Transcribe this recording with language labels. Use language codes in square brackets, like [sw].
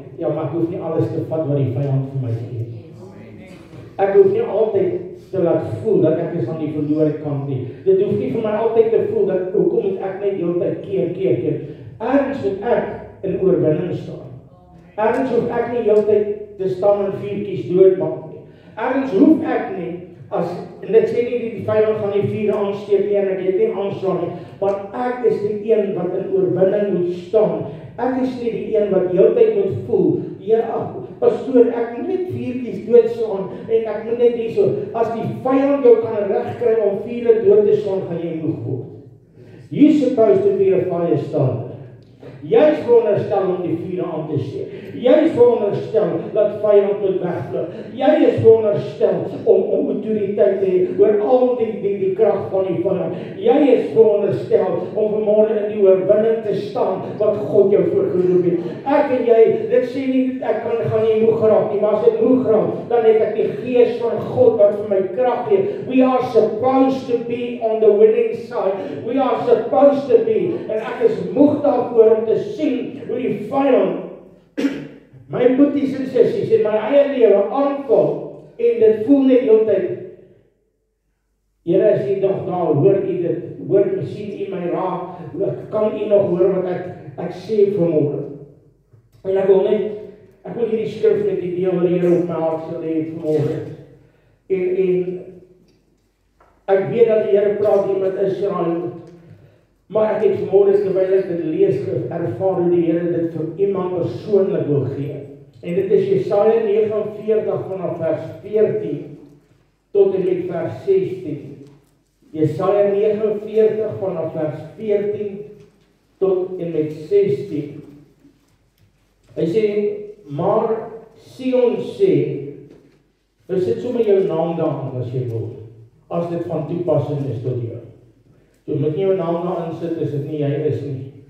[af] Ja, maar ek hoef nie alles te vat wat die vyand vir my gee. Ek hoef nie altyd te laat voel dat ek is aan die verlore kant nie. Dit hoef nie vir my altyd te voel dat hoekom moet ek net heeltyd keer. Ergens moet ek in oorwinning staan. Ergens hoef ek nie heeltyd te staan en vuurtjies doodmaak nie. Ergens hoef ek nie en dit sê nie die vyand gaan nie vuur aansteek nie en ek het nie aanslaan nie, maar ek is die een wat in oorwinning moet staan. Ek is nie die een wat heeltyd moet voel, ja, pastoor, ek moet net vuurtjies doodslaan en ek moet net hierso. As die vyand jou kan regkry om vure dood te slaan, gaan jy moeg word. [en] You're supposed to be a fire starter. [af] Jy is veronderstel om die vure aan te steek. Jy is veronderstel dat vyand moet wegvlug. Jy is veronderstel om autoriteit te hê oor al die krag van die vyand. Jy is veronderstel om vanmôre in die oorwinning te staan wat God jou voorgeroep het. Ek en jy, dit sê nie ek gaan nie moeg raak nie, maar as ek moeg raak, dan het ek die Gees van God wat vir my krag gee. [en] We are supposed to be on the winning side. We are supposed to be. [af] En ek is moeg daarvoor om te sien hoe die vyand my boeties en sissies en my eie lewe aanval en dit voel net heeltyd. Here, as jy nog daar, hoor jy dit, hoor, sien jy my raak, kan jy nog hoor wat ek sê vanmôre. En ek wil hierdie skrif met die deel wat die Here op my hart sal hê vanmôre. En ek weet dat die Here praat hier met Israel, maar ek het vanmôre terwyl ek dit lees, ervaar hoe die Here dit vir iemand persoonlik wil gee. En dit is Jesaja 49 vanaf vers 14 tot en met vers 16. Jesaja 49 vanaf vers 14 tot en met 16. Hy sê, maar Sion sê, nou sit sommer jou naam daar as jy wil, as dit van toepassing is tot jou. So moet nie jou naam daar insit, as dit nie jy is nie.